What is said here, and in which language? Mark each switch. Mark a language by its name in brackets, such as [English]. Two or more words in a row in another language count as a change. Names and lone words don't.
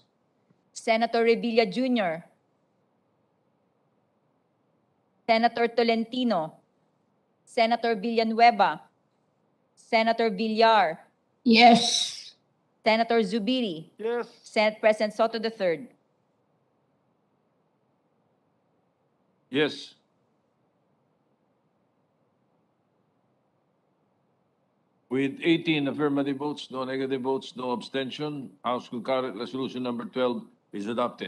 [English] Senator Revilla Jr. Senator Tolentino, Senator Villanueva, Senator Villar, Yes. Senator Zubiri, Yes. Senate President Soto III. Yes. With 18 affirmative votes, no negative votes, no abstention, House Concurrent Resolution number 12 is adopted.